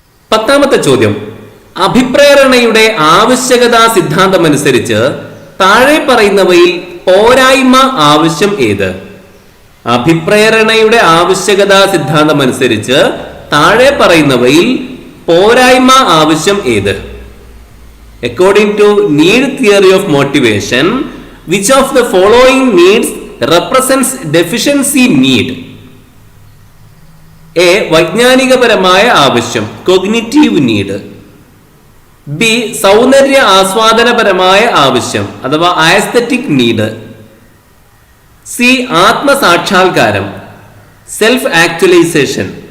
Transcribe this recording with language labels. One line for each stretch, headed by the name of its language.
Malayalam: 10ാമത്തെ ചോദ്യം, അഭിപ്രേരണയുടെ ആവശ്യകതാ സിദ്ധാന്തമനുസരിച്ച് താഴെ പറയുന്നവയിൽ പോരായ്മ ആവശ്യം ഏത്? അഭിപ്രേരണയുടെ ആവശ്യകതാ സിദ്ധാന്തമനുസരിച്ച് താഴെ പറയുന്നവയിൽ പോരായ്മ ആവശ്യം ഏത്?
English: According to need theory of motivation, which of the following needs represents deficiency need?
Malayalam: A വൈജ്ഞാനികപരമായ ആവശ്യം, കോഗ്നിറ്റീവ് നീഡ്. ബി സൗന്ദര്യ ആസ്വാദനപരമായ ആവശ്യം അഥവാ ആസ്തെറ്റിക് നീഡ്. C ആത്മസാക്ഷാത്കാരം, self actualization.